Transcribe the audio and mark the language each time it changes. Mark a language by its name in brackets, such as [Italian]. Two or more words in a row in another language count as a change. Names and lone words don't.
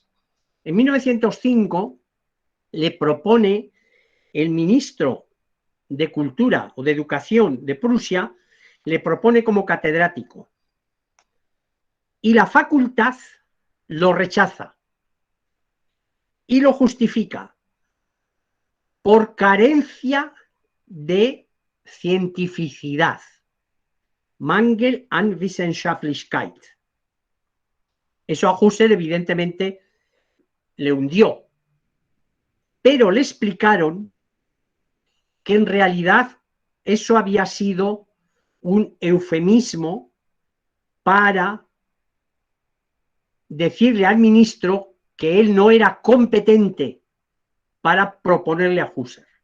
[Spanish] En 1905 le propone el ministro de Cultura o de Educación de Prusia, le propone como catedrático. Y la facultad lo rechaza y lo justifica por carencia de cientificidad. [German] Mangel an Wissenschaftlichkeit. [Spanish] Eso a Husserl evidentemente le hundió, pero le explicaron que en realidad eso había sido un eufemismo para decirle al ministro que él no era competente para proponerle a Husserl.